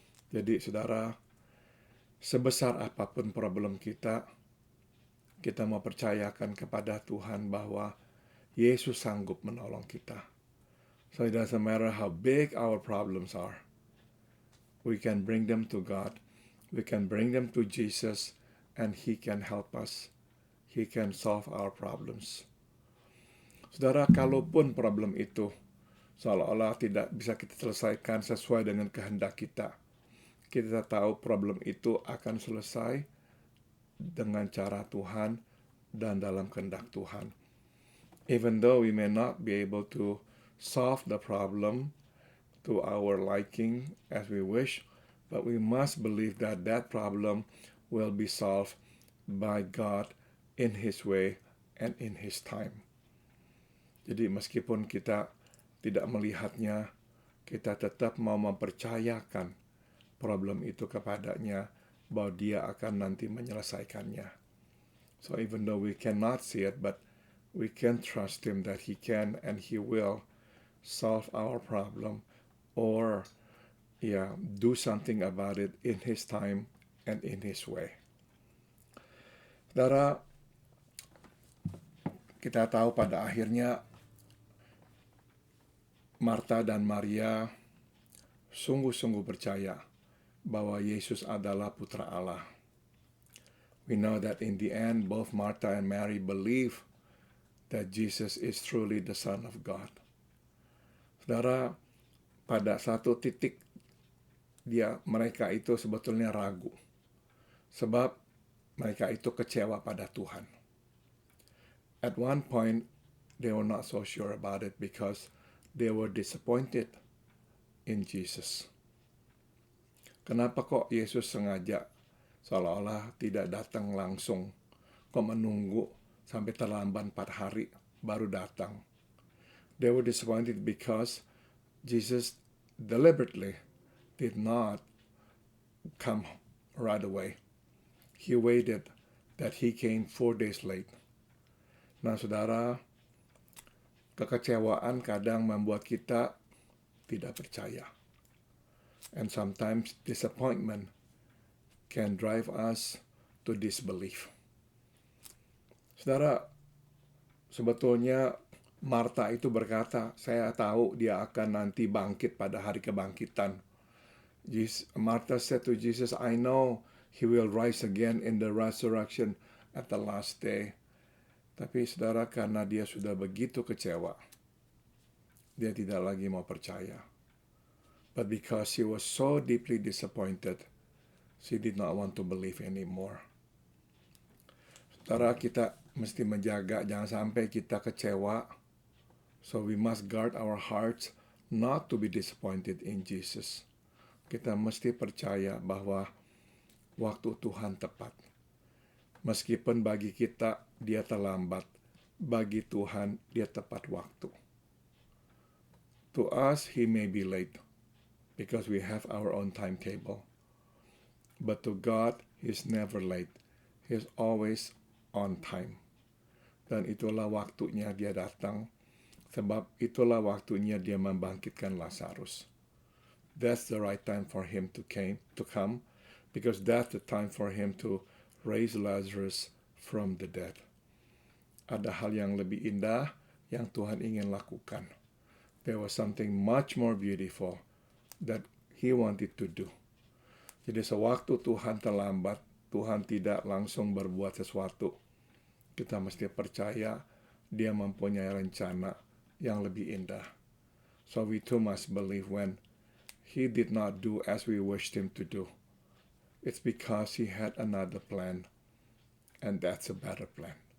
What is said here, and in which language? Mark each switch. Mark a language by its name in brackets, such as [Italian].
[Indonesian] Jadi saudara, sebesar apapun problem kita mau percayakan kepada Tuhan bahwa Yesus sanggup menolong kita. [English] So it doesn't matter how big our problems are. We can bring them to God. We can bring them to Jesus and He can help us. He can solve our problems. [Indonesian] Saudara, kalaupun problem itu seolah-olah tidak bisa kita selesaikan sesuai dengan kehendak kita tahu problem itu akan selesai dengan cara Tuhan dan dalam kehendak Tuhan. [English] Even though we may not be able to solve the problem to our liking as we wish, but we must believe that that problem will be solved by God in His way and in His time. [Indonesian] Jadi meskipun kita tidak melihatnya, kita tetap mau mempercayakan problem itu kepadanya, bahwa Dia akan nanti menyelesaikannya. [English] So even though we cannot see it, but we can trust Him that He can and He will solve our problem or do something about it in His time and in His way. [Indonesian] Saudara, kita tahu pada akhirnya Marta dan Maria sungguh-sungguh percaya bahwa Yesus adalah Putra Allah. [English] We know that in the end, both Martha and Mary believe that Jesus is truly the Son of God. [Indonesian] Saudara, pada satu titik mereka itu sebetulnya ragu. Sebab mereka itu kecewa pada Tuhan. [English] At one point, they were not so sure about it because they were disappointed in Jesus. [Indonesian] Kenapa kok Yesus sengaja seolah-olah tidak datang langsung, kok menunggu sampai terlambat 4 hari baru datang? [English] They were disappointed because Jesus deliberately did not come right away. He waited that He came 4 days late. [Indonesian] Nah, saudara, kekecewaan kadang membuat kita tidak percaya. [English] And sometimes disappointment can drive us to disbelief. [Indonesian] Saudara, sebetulnya Marta itu berkata, saya tahu Dia akan nanti bangkit pada hari kebangkitan. [English] Martha said to Jesus, I know He will rise again in the resurrection at the last day. [Indonesian] Tapi saudara, karena dia sudah begitu kecewa, dia tidak lagi mau percaya. [English] But because she was so deeply disappointed, she did not want to believe anymore. [Indonesian] Saudara, kita mesti menjaga jangan sampai kita kecewa. [English] So we must guard our hearts not to be disappointed in Jesus. [Indonesian] Kita mesti percaya bahwa waktu Tuhan tepat. Meskipun bagi kita Dia terlambat, bagi Tuhan Dia tepat waktu. [English] To us, He may be late because we have our own timetable. But to God, He's never late. He's always on time. [Indonesian] Dan itulah waktunya Dia datang, sebab itulah waktunya Dia membangkitkan Lazarus. [English] That's the right time for Him to come, because that's the time for Him to raise Lazarus from the dead. [Indonesian] Ada hal yang lebih indah yang Tuhan ingin lakukan. [English] There was something much more beautiful that He wanted to do. [Indonesian] Jadi sewaktu Tuhan terlambat, Tuhan tidak langsung berbuat sesuatu. Kita mesti percaya Dia mempunyai rencana yang lebih indah. [English] So we too must believe when He did not do as we wished Him to do. It's because He had another plan, and that's a better plan.